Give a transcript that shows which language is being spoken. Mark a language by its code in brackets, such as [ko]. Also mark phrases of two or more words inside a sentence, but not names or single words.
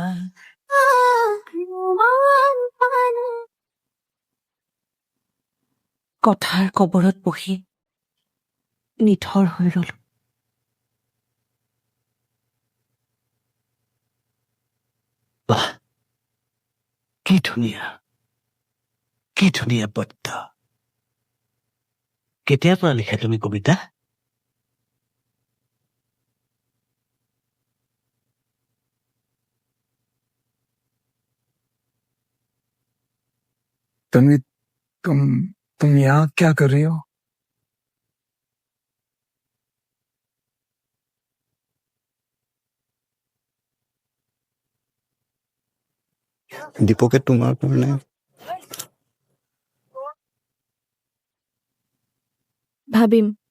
[as] কথাৰ কবৰত বহি নিথৰ হৈ ৰলো। বাহ কি ধুনীয়া পদ্য কেতিয়াৰ পৰা লিখা তুমি কবিতা [hi] तुम यहाँ क्या कर रही हो? [as] দীপকে তোমাৰ কাৰণে ভাবিম।